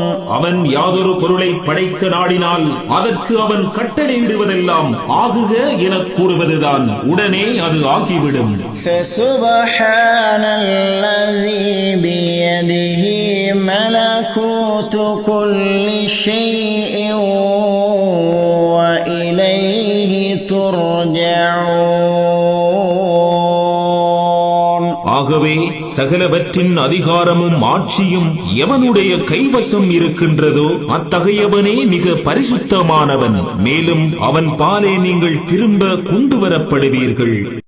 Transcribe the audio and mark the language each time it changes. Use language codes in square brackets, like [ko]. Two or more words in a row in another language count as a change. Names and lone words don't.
[ta] அவன் யாதொரு பொருளை படைக்க நாடினால் அதற்கு அவன் கட்டளையிடுவதெல்லாம் ஆகுக என கூறுவதுதான். உடனே அது ஆகிவிடும். [ar] فسبحان الذي بيده ملكوت كل شيء وإليه ترجعون. [ta] ஆகவே சகலவற்றின் அதிகாரமும் ஆட்சியும் எவனுடைய கைவசம் இருக்கின்றதோ அத்தகையவனே மிக பரிசுத்தமானவன். மேலும் அவன் பாலே நீங்கள் திரும்ப கொண்டு வரப்படுவீர்கள்.